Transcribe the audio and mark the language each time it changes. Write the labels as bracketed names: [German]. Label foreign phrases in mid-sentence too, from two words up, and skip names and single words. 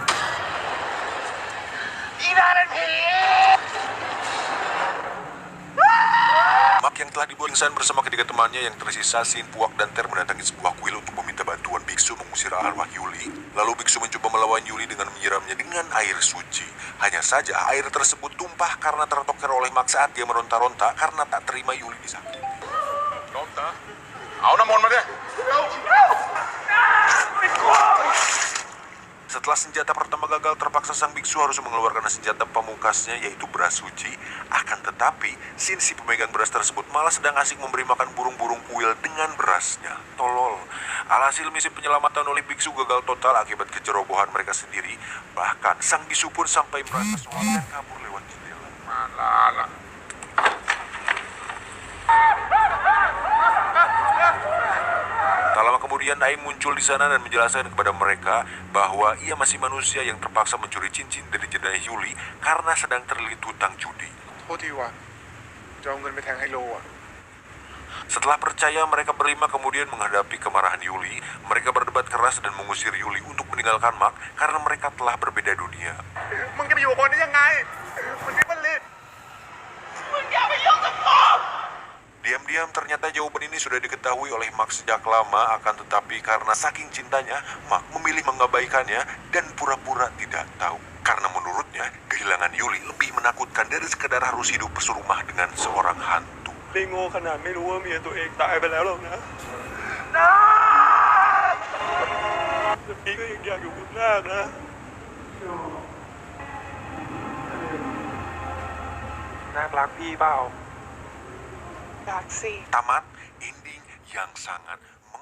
[Indonesian] Mak yang telah dibuat pingsan bersama ketiga temannya yang tersisa, Sin, Puak, dan Ter mendatangi sebuah kuil untuk meminta bantuan biksu mengusir arwah Yuli. Lalu biksu mencoba melawan Yuli dengan menyiramnya dengan air suci. Hanya saja air tersebut tumpah karena tertoker oleh Mak saat dia meronta-ronta karena tak terima Yuli disakiti. [Thai] เอาน้ำมนต์มาดิ [Indonesian] Setelah senjata pertama gagal, terpaksa sang biksu harus mengeluarkan senjata pamungkasnya yaitu beras suci. Akan tetapi, Sin, si pemegang beras tersebut malah sedang asik memberi makan burung-burung kuil dengan berasnya. Tolol. Alhasil misi penyelamatan oleh biksu gagal total akibat kecerobohan mereka sendiri. Bahkan sang bisu pun sampai merasa sholat dan kabur lewat jendela. [Thai] มาลาละ [Indonesian] Tak lama kemudian Aim muncul di sana dan menjelaskan kepada mereka bahwa ia masih manusia yang terpaksa mencuri cincin dari jenazah Yuli karena sedang terlilit hutang judi. [Thai] โทษทีว่ะจะเอาเงินไปแทงไฮโลอ่ะ [Indonesian] Setelah percaya, mereka berlima kemudian menghadapi kemarahan Yuli. Mereka berdebat keras dan mengusir Yuli untuk meninggalkan Mak karena mereka telah berbeda dunia. [Thai] มึงจะไปอยู่กับคนได้ยังไงมึงนี่มันลิด [Indonesian] Diam-diam ternyata jawaban ini sudah diketahui oleh Mak sejak lama, akan tetapi karena saking cintanya, Mak memilih mengabaikannya dan pura-pura tidak tahu. Karena menurutnya, kehilangan Yuli lebih menakutkan dari sekedar harus hidup serumah dengan seorang hantu. [Thai] ได้โง่ขนาดไม่รู้ว่าเมียตัวเองตายไปแล้วหรอกนะแต่พี่ก็ยังอยากอยู่กับนาคนะ นาครักพี่เปล่า รักสิ [Indonesian] Tamat ending yang sangat